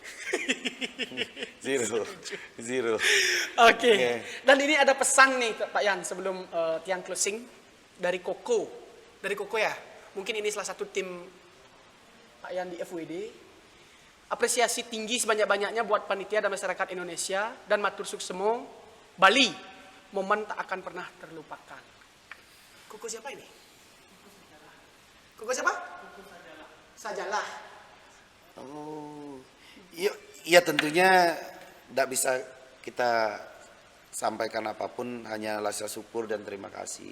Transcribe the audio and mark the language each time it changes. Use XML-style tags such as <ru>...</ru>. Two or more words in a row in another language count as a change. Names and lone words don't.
<id>Oke. Dan ini ada pesan nih Pak Yan sebelum tiang closing dari Koko. Dari Koko ya. Mungkin ini salah satu tim Pak Yan di FWD. Apresiasi tinggi sebanyak-banyaknya buat panitia dan masyarakat Indonesia dan</id> <ban>matur suksemo</ban> <id>Bali. Momen tak akan pernah terlupakan. Koko siapa ini? Koko siapa? Sajalah. Oh, iya tentunya tidak bisa kita sampaikan apapun, hanya rasa syukur dan terima kasih.</id>